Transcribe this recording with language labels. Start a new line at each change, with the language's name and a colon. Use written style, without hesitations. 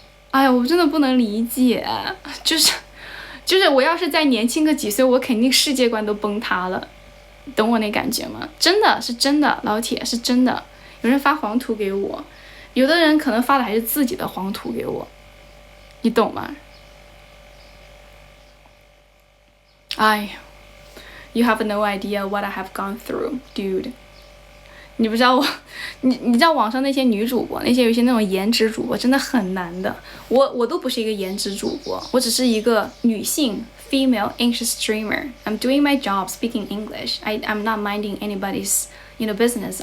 Chinese: 哎呀，我真的不能理解，就是我要是再年轻个几岁，我肯定世界观都崩塌了，懂我那感觉吗？真的是真的，老铁是真的。有人发黄图给我，有的人可能发的还是自己的黄图给我，你懂吗？
English: 哎 ，You have no idea what I have gone through, dude.
Chinese: 你不知道你知道网上那些女主播，有些那种颜值主播真的很难的。我都不是一个颜值主播，我只是一个女性
English: female anxious dreamer. I'm doing my job speaking English. I'm not minding anybody's business.